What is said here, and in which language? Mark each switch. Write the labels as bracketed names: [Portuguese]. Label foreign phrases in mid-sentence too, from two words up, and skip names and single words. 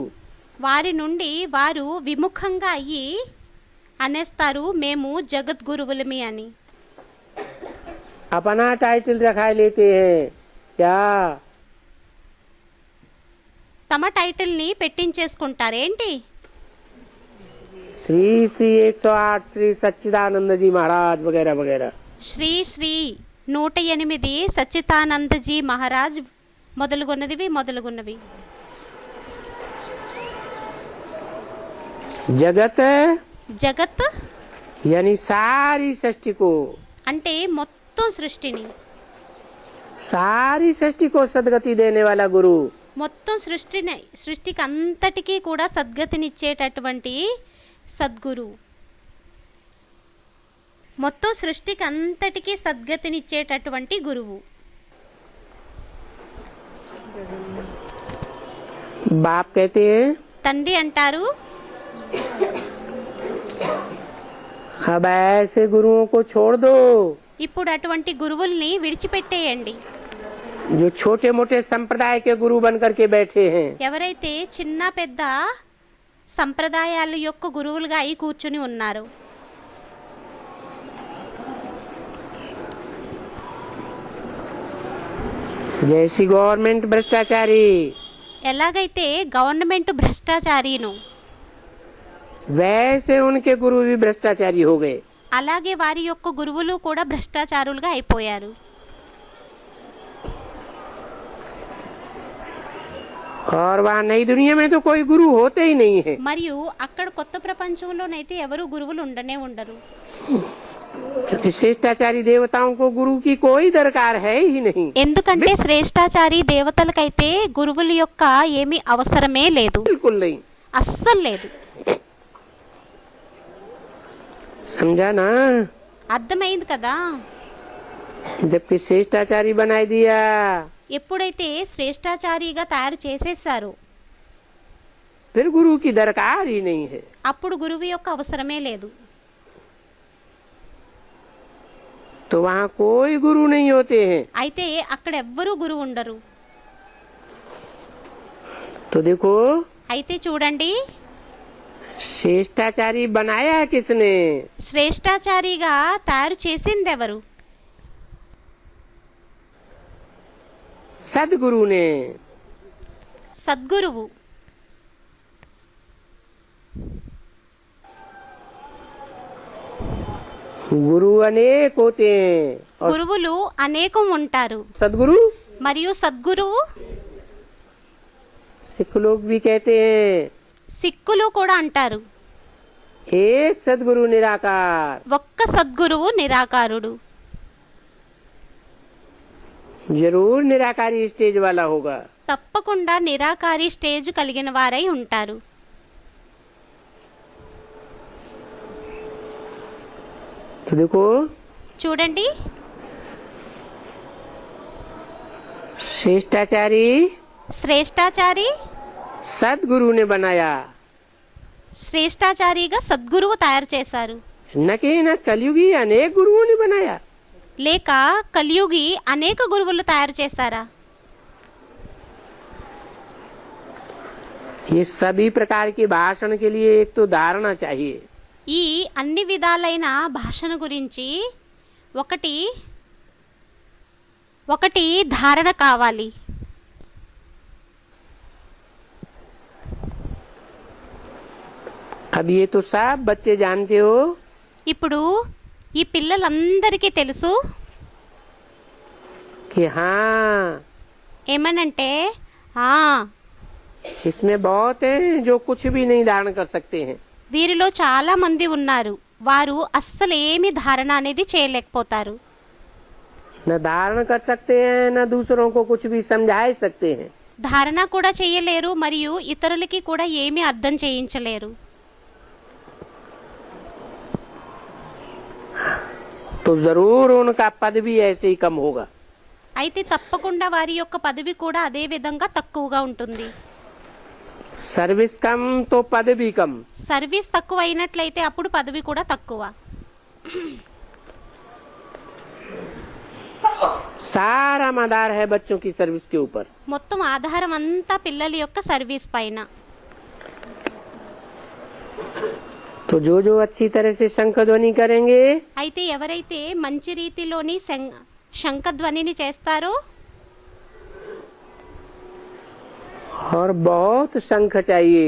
[Telugu] వారి నుండి వారు విముఖంగా అయ్యి అనేస్తారు మేము జగద్గురువులమి అని. [Hindi] अपना टाइटल रखा लेते हैं क्या? [Telugu] తమ టైటిల్ని పెట్టించేసుకుంటారేంటి? [Hindi] श्री श्री 108 श्री सच्चिदानंद जी महाराज वगैरह वगैरह. [Telugu] శ్రీ శ్రీ 108 సచ్చిదానందజీ మహారాజ్ మొదలుగున్నవి. [Hindi] जगत [Telugu] జగత్ [Hindi] यानी सारी सृष्टि को, [Telugu] అంటే మొత్తం సృష్టిని, [Hindi] सारी सृष्टि को सदगति देने वाला गुरु. [Telugu] మొత్తం సృష్టికి అంతటికీ కూడా సద్గతినిచ్చేటటువంటి సద్గురు. మొత్తం సృష్టికి అంతటికీ సద్గతినిచ్చేటటువంటి గురువు. [Hindi] बाप कहते हैं [Telugu] తండ్రి అంటారు [Hindi] अब ऐसे गुरुओं को छोड़ दो [Telugu] ఇప్పుడు అటువంటి గురువుల్ని విడిచిపెట్టేయండి. [Hindi] जो छोटे मोटे संप्रदाय के गुरु बन करके बैठे हैं. [Telugu] ఎవరైతే చిన్న పెద్ద సంప్రదాయాల యొక్క గురువులుగా అయి కూర్చుని ఉన్నారు. [Hindi] जैसी गवर्नमेंट भ्रष्टाचारी, [Telugu] ఎలాగైతే గవర్నమెంట్ భ్రష్టాచారీను, [Hindi] वैसे उनके गुरु भी भ्रष्टाचारी हो गए. [Telugu] అలాగే వారి యొక్క గురువులు కూడా భ్రష్టాచారులుగా అయిపోయారు. [Hindi] और वहाँ नई दुनिया में तो कोई गुरु होते ही नहीं है. [Telugu] మరియు అక్కడ కొత్త ప్రపంచంలోనైతే ఎవరు గురువులు ఉండరు. [Hindi] क्योंकि श्रेष्ठाचारी देवताओं को गुरु की कोई दरकार है ही नहीं. [Telugu] ఎందుకంటే శ్రేష్టాచారి దేవతలకైతే గురువుల యొక్క ఏమీ అవసరమే లేదు, [Hindi] बिल्कुल नहीं. [Telugu] అస్సలు లేదు. [Hindi] समझा ना? [Telugu] అర్థమైంది కదా. [Hindi] जबकि श्रेष्ठाचारी बना दिया, [Telugu] ఎప్పుడైతే శ్రేష్టాచారిగా తయారు చేసేసారో [Hindi] फिर गुरु की दरकार ही नहीं है. [Telugu] అప్పుడు గురువు యొక్క అవసరమే లేదు. [Hindi] तो वहाँ कोई गुरु नहीं होते हैं. [Telugu] అయితే అక్కడ ఎవ్వరూ గురువు ఉండరు. [Hindi] तो देखो [Telugu] అయితే చూడండి, [Hindi] श्रेष्ठाचारी बनाया किसने? [Telugu] శ్రేష్టాచారిగా తయారు చేసింది ఎవరు? [Hindi] सदगुरु ने. [Telugu] సద్గురువు. [Hindi] गुरु अनेक होते हैं और [Telugu] గురువులు అనేకం ఉంటారు. [Hindi] सदगुरु [Telugu] మరియు సద్గురువు [Hindi] सिख लोग भी कहते हैं [Telugu] సిక్కులు కూడా అంటారు. [Hindi] एक सदगुरु निराकार. [Telugu] ఒక్క సద్గురువు నిరాకారుడు. [Hindi] जरूर निराकारी स्टेज वाला होगा. [Telugu] తప్పకుండా నిరాకారి స్టేజ్ కలిగిన వారై ఉంటారు. [Hindi] तो देखो [Telugu] చూడండి, [Hindi] श्रेष्ठाचारी [Telugu] శ్రేష్టాచారి [Hindi] सदगुरु ने बनाया, [Telugu] శ్రేష్టాచారిగా సద్గురువు తయారు చేశారు. [Hindi] न कि न कलयुगी अनेक गुरुओं ने बनाया. [Telugu] లేక కలియుగి అనేక గురువులు తయారు చేశారా? [Hindi] ये सभी प्रकार के भाषण के लिए एक तो धारणा चाहिए. [Telugu] ఈ అన్ని విధాలైన భాషణ గురించి ఒకటి ధారణ కావాలి. [Hindi] अब ये तो सब बच्चे जानते हो [Telugu] ఇప్పుడు ఈ పిల్లలందరికీ తెలుసు [Hindi] कि हाँ [Telugu] ఏమనంటే ఆ [Hindi] इसमें बहुत है जो कुछ भी नहीं धारण कर सकते हैं. [Telugu] వీరిలో చాలా మంది ఉన్నారు, వారు అస్సలు ఏమి ధారణ అనేది చేయలేకపోతారు. [Hindi] न धारण कर सकते हैं न दूसरों को कुछ भी समझा सकते हैं. [Telugu] ధారణ కూడా చేయలేరు మరియు ఇతరులకి కూడా ఏమీ అర్థం చేయించలేరు. [Hindi] तो जरूर उनका पद भी ऐसे ही कम होगा. [Telugu] అయితే తప్పకుండా వారి యొక్క పదవి కూడా అదే విధంగా తక్కువగా ఉంటుంది. [Hindi] सर्विस कम तो पद भी कम. [Telugu] సర్వీస్ తక్కువ అయినట్లయితే అప్పుడు పదవి కూడా తక్కువ. [Hindi] सारा मदार है बच्चों की सर्विस के ऊपर. [Telugu] మొత్తం ఆధారం అంతా పిల్లల యొక్క సర్వీస్ పైన. [Hindi] तो जो जो अच्छी तरह से शंख ध्वनि करेंगे [Telugu] అయితే ఎవరైతే మంచి రీతిలోని శంఖధ్వనిని చేస్తారో [Hindi] और बहुत शंख चाहिए.